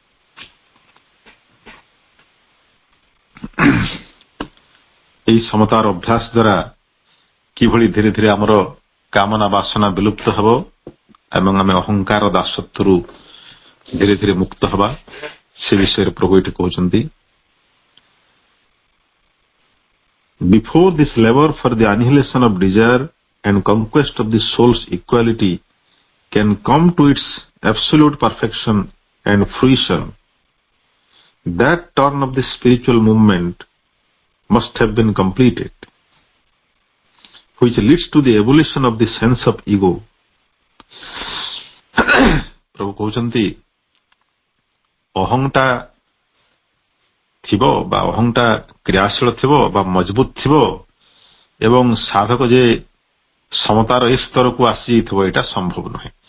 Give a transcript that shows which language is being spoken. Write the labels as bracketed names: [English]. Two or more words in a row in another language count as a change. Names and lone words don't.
[Odia] ଏହି ସମତାର ଅଭ୍ୟାସ ଦ୍ୱାରା କିଭଳି ଧୀରେ ଧୀରେ ଆମର କାମନା ବାସନା ବିଲୁପ୍ତ ହେବ ଏବଂ ଆମେ ଅହଙ୍କାର ଦାସତ୍ୱରୁ ଧୀରେ ଧୀରେ ମୁକ୍ତ ହେବା, ସେ ବିଷୟରେ ପ୍ରଭୁ ଏଠି କହୁଛନ୍ତି। [English] Before this labor for the annihilation of desire and conquest of the soul's equality can come to its absolute perfection and fruition, that turn of the spiritual movement must have been completed, which leads to the abolition of the sense of ego. [Odia] ପ୍ରଭୁ କହୁଛନ୍ତି ଅହଂଟା ଥିବ ବା ଅହଂଟା କ୍ରିୟାଶୀଳ ଥିବ ବା ମଜବୁତ ଥିବ ଏବଂ ସାଧକ ଯେ ସମତାର ଏ ସ୍ତରକୁ ଆସିଯାଇଥିବ, ଏଇଟା ସମ୍ଭବ ନୁହେଁ।